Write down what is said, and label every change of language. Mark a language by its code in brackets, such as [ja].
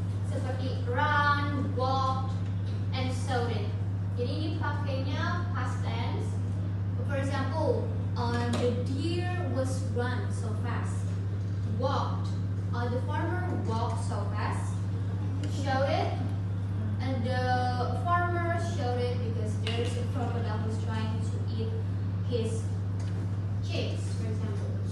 [id] seperti run, walked, and shouted. Jadi ini pakainya past tense. [en] For example, the deer was run so fast. Walked, the farmer walked so fast. Shouted, and the farmer shouted because there's a crocodile who's trying to eat his chicks, for example.